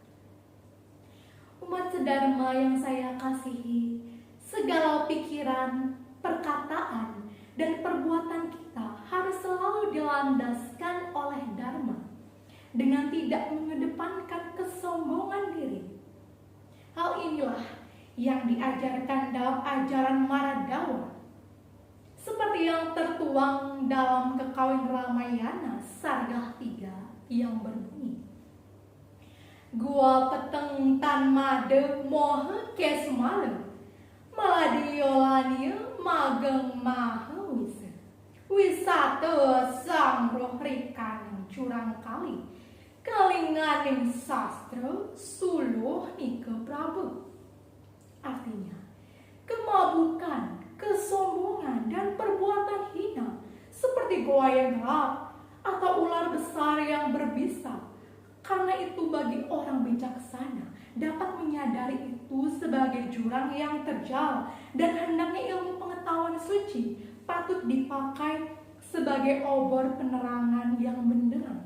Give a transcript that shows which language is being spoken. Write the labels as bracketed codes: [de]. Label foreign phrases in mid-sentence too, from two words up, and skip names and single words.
[id] Umat sedharma yang saya kasihi, segala pikiran, perkataan, dan perbuatan kita harus selalu dilandaskan oleh Dharma dengan tidak mengedepankan kesombongan diri. Hal inilah yang diajarkan dalam ajaran Maradawa, seperti yang tertuang dalam Kekawin Ramayana Sargah 3 yang berbunyi, [kaw] Gua peteng tan made mohe kesmale maladiyolania mageng mahe wisata sang roh rikan curang kali kalinganing sastra suluh nike prabu. [id] Artinya, kemabukan, kesombongan, dan perbuatan hina seperti goa yang gelap atau ular besar yang berbisa. Karena itu bagi orang bijaksana dapat menyadari itu sebagai jurang yang terjal dan hendaknya ilmu pengetahuan suci patut dipakai sebagai obor penerangan yang benderang.